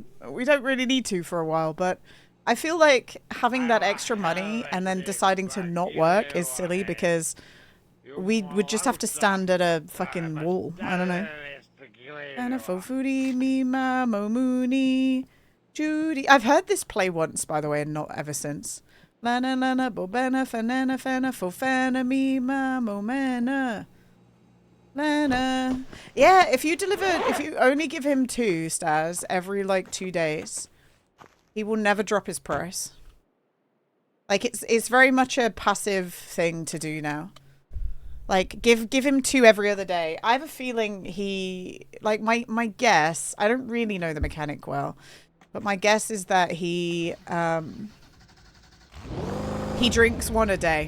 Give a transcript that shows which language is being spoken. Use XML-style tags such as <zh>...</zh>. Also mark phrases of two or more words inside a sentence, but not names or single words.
<en>We don't really need to for a while, but I feel like having that extra money and then deciding to not work is silly because we would just have to stand at a fucking wall. I don't know. Judy. I've heard this play once, by the way, and not ever since. Lana lana bobana fanana fana fofana me ma momana. Lana. Yeah, if you only give him 2 stars every like 2 days, he will never drop his price. Like it's very much a passive thing to do now. Like give him 2 every other day. I have a feeling he like my guess, I don't really know the mechanic well, but my guess is that he drinks 1 a day.</en>